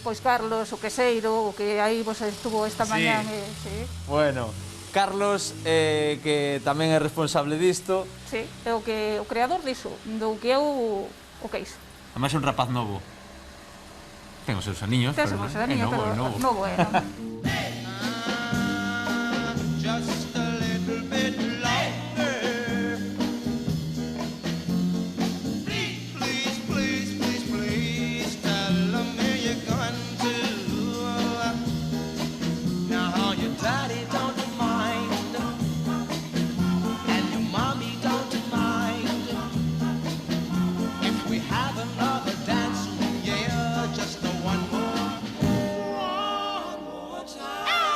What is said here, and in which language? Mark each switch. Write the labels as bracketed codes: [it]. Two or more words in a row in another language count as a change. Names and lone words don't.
[gl] Pois Carlos, o queixeiro, o que aí vos estuvo esta mañá. Sí. Bueno, Carlos, que tamén é responsable disto. Sí, é o creador diso, do que é o queixo. Ademais é un rapaz novo. Ten os seus aniños, pero é novo. [en] Just a little bit longer. Please, please, please, please, tell me you're going to. Now your daddy don't mind, and your mommy don't mind, if we have another dance, yeah, just the one more time.